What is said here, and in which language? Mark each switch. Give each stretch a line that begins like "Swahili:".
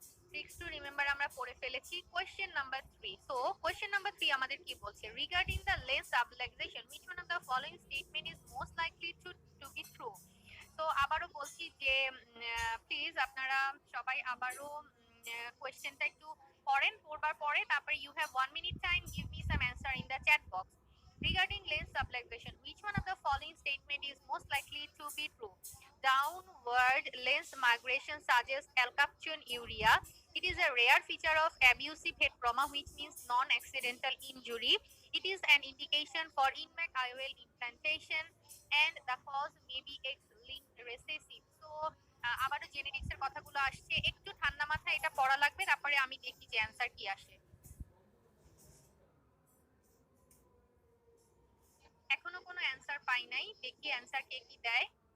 Bangla: Tricks to remember আমরা পড়ে ফেলেছি। Question number 3। So question number 3 আমাদের কি বলছে?
English: Regarding the lens subluxation, which one of the following statement is most likely to be true?
Bangla: তো আবারও বলছি যে প্লিজ আপনারা সবাই আবারও কোয়েশ্চেনটা একটু পড়েন, পড়বার পরে তারপরে
English: you have 1 minute time, give me some answer in the chat box. Regarding lens subluxation, which one of the following statement is most likely to be true? Downward lens migration suggests alkaptonuria. It is a rare feature of abusive head trauma, which means non-accidental injury. It is an indication for in-mac IOL implantation, and the cause may be X-linked recessive.
Bangla: So আবারও genetics এর কথাগুলো আসছে, একটু ঠান্ডা মাথায় এটা পড়া লাগবে, তারপরে আমি দেখি যে অ্যানসার কি আসে। এখনো কোনো অ্যানসার পাই নাই, দেখি অ্যানসার কে কি দেয়।